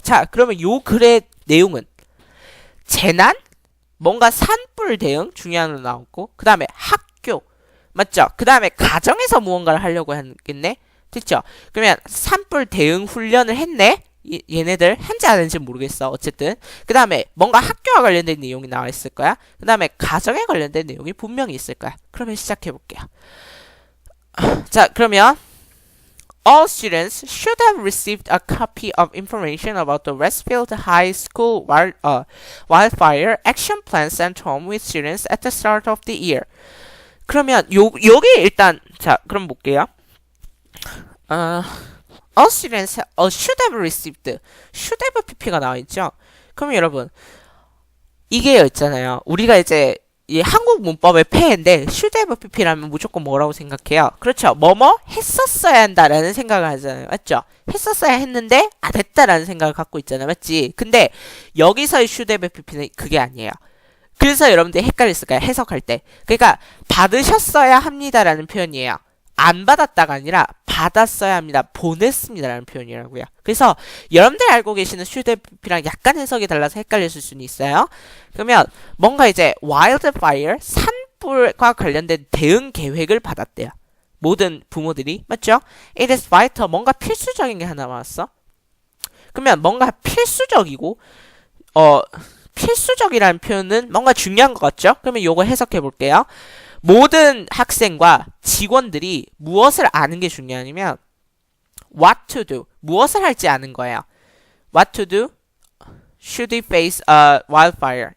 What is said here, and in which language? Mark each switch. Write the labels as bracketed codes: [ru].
[ko] 자, 그러면 요 글의 내용은 재난, 뭔가 산불 대응 중요한 거 나오고, 그 다음에 학교, 맞죠? 그 다음에 가정에서 무언가를 하려고 하겠네. 됐죠? 그러면 산불 대응 훈련을 했네? 얘네들 한지 안 했는지 모르겠어. 어쨌든 그 다음에 뭔가 학교와 관련된 내용이 나와 있을 거야. 그 다음에 가정에 관련된 내용이 분명히 있을 거야. 그러면 시작해 볼게요. 자, 그러면 [en] all students should have received a copy of information about the Westfield High School wildfire action plan sent home with students at the start of the year. [ko] 그러면 여기 일단 자, 그럼 볼게요. [en] all students should have received should have pp가 [ko] 나와 있죠. 그럼 여러분 이게 있잖아요. 우리가 이제 이 한국 문법의 폐해인데 [en] should have pp [ko] 라면 무조건 뭐라고 생각해요? 그렇죠. 뭐뭐 했었어야 한다라는 생각을 하잖아요. 맞죠? 했었어야 했는데 안 했다라는 생각을 갖고 있잖아요. 맞지? 근데 여기서의 should have pp는 그게 아니에요. 그래서 여러분들이 헷갈렸을까요? 해석할 때. 그러니까 받으셨어야 합니다라는 표현이에요. 안 받았다가 아니라 받았어야 합니다. 보냈습니다라는 표현이라고요. 그래서 여러분들이 알고 계시는 슈드피랑 약간 해석이 달라서 헷갈리실 수는 있어요. 그러면 뭔가 이제 wildfire, 산불과 관련된 대응 계획을 받았대요. 모든 부모들이. 맞죠? [en] It is vital. [ko] 뭔가 필수적인 게 하나 나왔어. 그러면 뭔가 필수적이고 필수적이라는 표현은 뭔가 중요한 것 같죠? 그러면 요거 해석해 볼게요. 모든 학생과 직원들이 무엇을 아는 게 중요하냐면 [en] what to do, [ko] 무엇을 할지 아는 거예요. [en] what to do, should we face a wildfire.